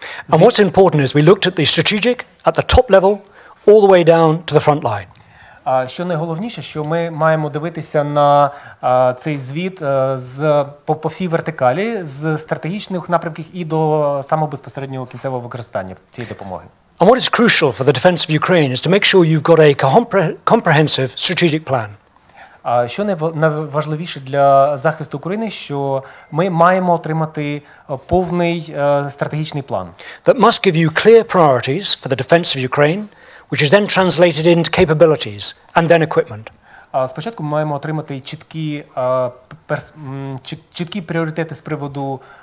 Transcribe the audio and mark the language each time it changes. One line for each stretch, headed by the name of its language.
English: And what's important is we looked at the strategic at the top level all the way down to the front line.
Ukrainian: Що найголовніше, що ми маємо дивитися на цей звіт по всій вертикалі, з стратегічних напрямків і до самого безпосереднього кінцевого використання цієї допомоги.
English: And what is crucial for the defense of Ukraine is to make sure you've got a comprehensive strategic plan.
Ukrainian: Що найважливіше для захисту України, що ми маємо отримати повний стратегічний план.
English: That must give you clear priorities for the defense of Ukraine, which is then translated into capabilities and then equipment.
Ukrainian: Спочатку ми маємо отримати чіткі пріоритети з приводу